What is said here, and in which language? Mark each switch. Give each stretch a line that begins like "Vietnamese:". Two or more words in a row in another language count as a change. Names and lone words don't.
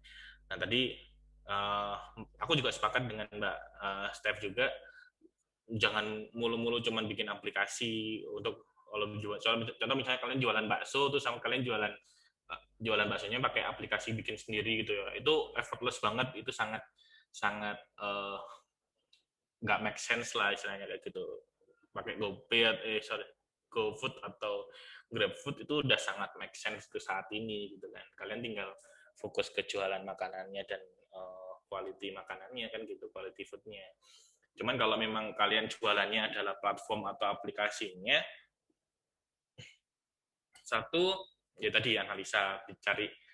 Indonesian: Nah tadi aku juga sepakat dengan Mbak Steph juga, jangan mulu-mulu cuman bikin aplikasi untuk kalau jual. Contoh misalnya kalian jualan bakso tuh sama kalian jualan baksonya pakai aplikasi bikin sendiri gitu ya, itu effortless banget, itu sangat nggak
English: make sense
Indonesian: lah istilahnya kayak gitu. Pakai GoFood atau GrabFood itu udah sangat
English: make sense
Indonesian: ke saat ini gitu kan. Kalian tinggal fokus ke jualan makanannya dan quality makanannya kan gitu,
English: quality foodnya.
Indonesian: Cuman kalau memang kalian jualannya adalah platform atau aplikasinya, satu ya tadi analisa, cari